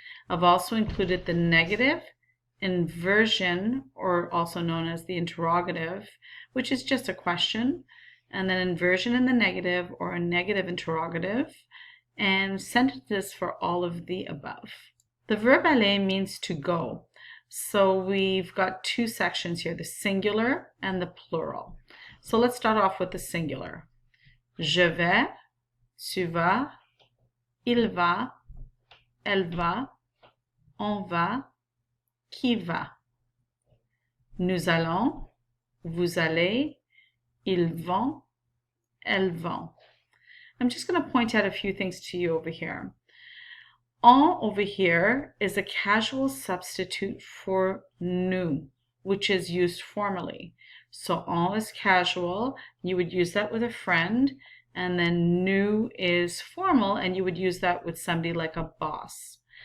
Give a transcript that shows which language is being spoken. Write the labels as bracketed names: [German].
[English] I've also included the negative, inversion, or also known as the interrogative, which is just a question, and then inversion in the negative or a negative interrogative, and sentences for all of the above. The verb aller means to go. So we've got two sections here, the singular and the plural. So let's start off with the singular. [French] Je vais, tu vas, il va, elle va, on va, qui va. Nous allons, vous allez, ils vont, elles vont. [English] I'm just going to point out a few things to you over here. En over here is a casual substitute for nous, which is used formally. So en is casual, you would use that with a friend, and then nous is formal, and you would use that with somebody like a boss.